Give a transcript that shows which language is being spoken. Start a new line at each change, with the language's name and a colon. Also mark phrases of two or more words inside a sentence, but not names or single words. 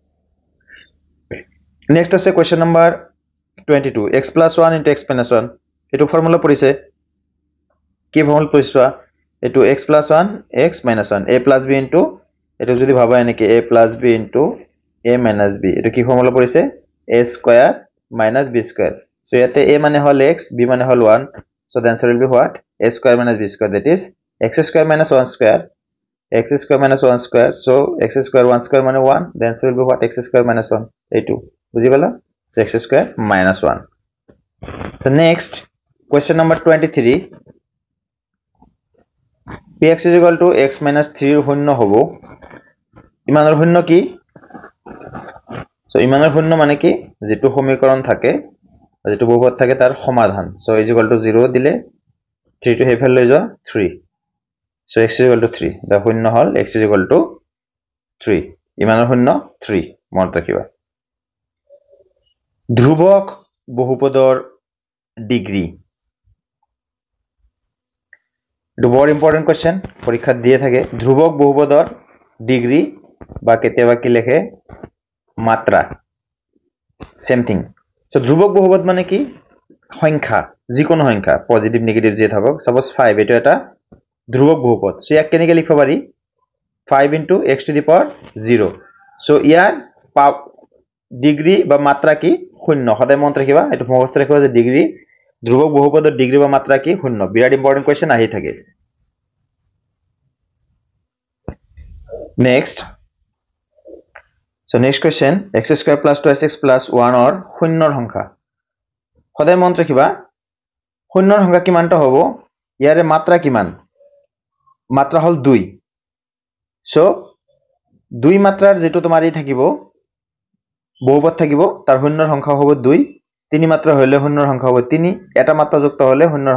Assamese: নেক্সট আছে
English: question number
Assamese: 22 x + 1 * x - 1 এটো ফৰ্মুলা পৰিছে কি ফৰ্মুলা পৰিছে এটো x + 1 x - 1 a + b * এটো যদি ভাবা এনেকে a + b * a - b এটো কি ফৰ্মুলা পৰিছে a² - b² সো ইয়াতে a মানে হল x b মানে হল 1
English: so the answer will be what a² - b² that is x² - 1² x² - 1² so x² 1² মানে 1 the answer will be what x² - 1
Assamese: এইটো বুজি পালা
English: so x² - 1 so next question number 23 px is equal to x minus 3
Assamese: ৰ শূন্য হ'ব ইমানৰ শূন্য কি সো ইমানৰ শূন্য মানে কি যেটো সমীকৰণ থাকে যেটো বহুপদ থাকে তাৰ সমাধান সো
English: is equal to 0
Assamese: দিলে 3 to হেফাল লৈ যোৱা 3
English: so x is equal to 3
Assamese: দা শূন্য হল
English: x is equal to 3
Assamese: ইমানৰ শূন্য 3 মনত ৰাখিবা ধ্ৰুৱক বহুপদৰ ডিগ্ৰী
English: The more important question
Assamese: পরীক্ষা দিয়ে থাকে ধ্রুবক বহুপদৰ ডিগ্ৰী বা কেতিয়াবা কি লেখে মাত্ৰা সেম
English: thing so
Assamese: ধ্রুবক বহুপদ মানে কি সংখ্যা যিকোনো সংখ্যা
English: positive negative
Assamese: যে থাকক সাপোজ 5 এটো এটা ধ্রুবক বহুপদ সো ইয়াক কেনেকৈ লিখিব পাৰি
English: 5 into x to the power 0
Assamese: সো ইয়াৰ ডিগ্ৰী বা মাত্ৰা কি শূন্য সদায় মনত ৰাখিবা এটো মুখস্থ ৰাখিবা যে ডিগ্ৰী ধ্ৰুবক বহুপদৰ ডিগ্ৰী বা মাত্ৰা কি শূন্য বিৰাট
English: important question
Assamese: আহি থাকে
English: next so next question x square plus 2x plus 1 or
Assamese: শূন্যৰ সংখ্যা সদায় মনত ৰাখিবা শূন্যৰ সংখ্যা কিমানটা হ'ব ইয়াৰে মাত্ৰা কিমান মাত্ৰা হল 2 সো 2 মাত্ৰাৰ যেটো তোমাৰ এই থাকিব বহুপদ থাকিব তাৰ শূন্যৰ সংখ্যা হ'ব 2 3 মাত্ৰা হলে শূন্যৰ সংখ্যা হ'ব 3 এটা মাত্ৰা যুক্ত হলে শূন্যৰ